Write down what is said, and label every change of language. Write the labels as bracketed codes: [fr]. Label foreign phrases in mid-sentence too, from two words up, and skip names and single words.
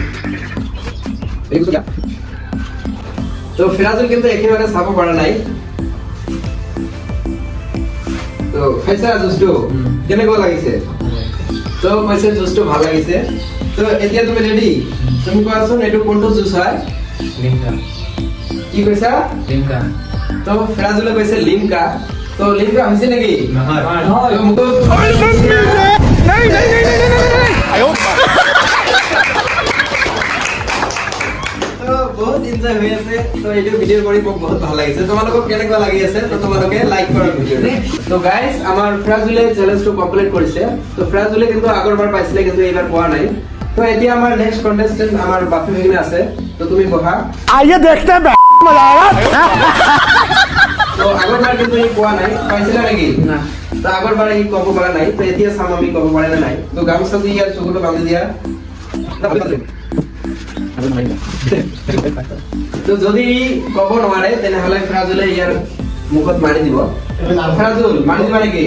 [as] তো ফিরাজুল কিন্তু একেবারে চাব পৰা নাই তো খাইছা জুচটো কেনেকুৱা লাগিছে তো কৈছে জুচটো ভাল লাগিছে তো এতিয়া তুমি ৰেডি তুমি কোৱাচোন এইটো কোনটো জুচ হয় লিমকা কি কৈছা লিমকা তো ফিরাজুলে কৈছে লিমকা তো লিমকা হৈছে নেকি নহয় তো মুকো [hi] नहीं नहीं नहीं नहीं नहीं नहीं आयो [as] তো বহুত এনজয় হৈ আছে তো এইটো ভিডিও কৰি মোক বহুত ভাল লাগিছে তোমালোকক কেনেকুৱা লাগি আছে তো তোমালোকে লাইক কৰা ভিডিওটো তো গাইস আমাৰ ফ্ৰাজুলে চ্যালেঞ্জটো কমপ্লিট কৰিছে তো ফ্ৰাজুলে কিন্তু আগৰবাৰ পাইছিলে কিন্তু এইবাৰ পোৱা নাই তো এতিয়া আমাৰ [en] next contestant [as] আমাৰ বাপু ভেগনা আছে তো তুমি বহা [hi] आइए देखते हैं मजा आएगा [as] তো আগৰবাৰ কিন্তু ই পোৱা নাই পাইছিলা নেকি না তো আগৰবাৰ ই কব পৰা নাই তো এতিয়া চাম আমি কব পাৰে না নাই তো গামছা দি ইয়াৰ চকুটো বান্ধি দিয়া তো যদি ই কব নোৱাৰে তেনেহলে ফ্ৰাজুলে ইয়াৰ মুখত মাৰি দিব ফ্ৰাজুল মাৰি দিবা নেকি